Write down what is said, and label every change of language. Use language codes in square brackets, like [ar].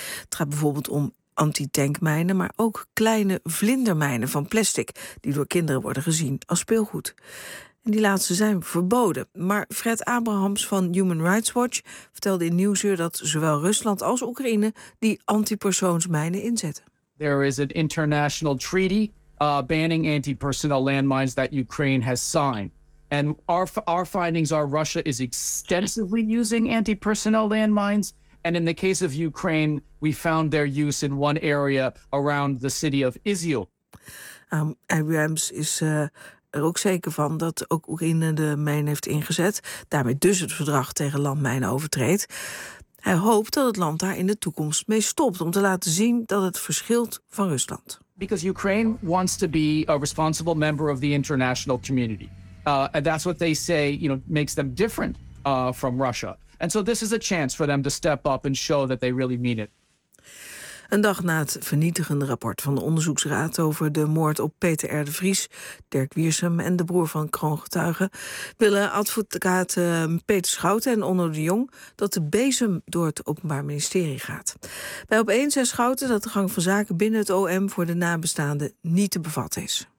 [nl] Het gaat bijvoorbeeld om antitankmijnen, maar ook kleine vlindermijnen van plastic die door kinderen worden gezien als speelgoed. En die laatste zijn verboden. Maar Fred Abrahams van Human Rights Watch vertelde in Nieuwsuur dat zowel Rusland als Oekraïne die antipersoonsmijnen inzetten. [en] There is an international treaty banning antipersonal landmines that Ukraine has signed. And our findings are Russia is extensively using anti-personnel landmines. And in the case of Ukraine, we found their use in one area around the city of Izyul. [nl] Abrahams is er ook zeker van dat ook Oekraïne de mijn heeft ingezet. Daarmee dus het verdrag tegen landmijnen overtreedt. Hij hoopt dat het land daar in de toekomst mee stopt om te laten zien dat het verschilt van Rusland. [en] Because Ukraine wants to be a responsible member of the international community. And that's what they say, you know, makes them different from Russia. And so this is a chance for them to step up and show that they really mean it. [nl] Een dag na het vernietigende rapport van de onderzoeksraad over de moord op Peter R. de Vries, Dirk Wiersum en de broer van kroongetuigen, willen advocaat Peter Schouten en Onno de Jong dat de bezem door het Openbaar Ministerie gaat. Bij Opeen zei Schouten dat de gang van zaken binnen het OM voor de nabestaanden niet te bevatten is.